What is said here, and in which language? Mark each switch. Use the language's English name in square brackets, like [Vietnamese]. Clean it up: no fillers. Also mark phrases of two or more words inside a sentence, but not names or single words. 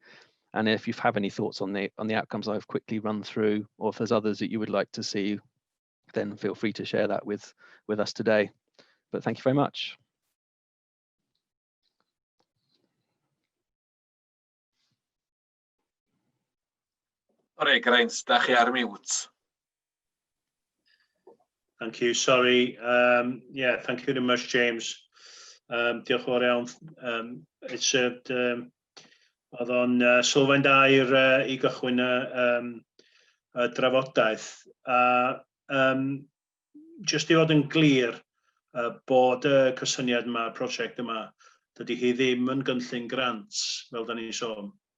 [English] And if you have any thoughts on the outcomes I've quickly run through, or if there's others that you would like to see, then feel free to share that with us today. But thank you very much. Sorry, Grains, [Welsh] da chi ar mute. [English] Thank you. Sorry. Yeah, thank you very much, James. [Welsh] Diolch yn fawr iawn. Oedd o'n sylfaen da i gychwyn y drafodaeth. Jyst i fod yn glir bod y cysyniad yma, y prosiect yma, dydy hi ddim yn gynllun grants, fel da ni'n sôn.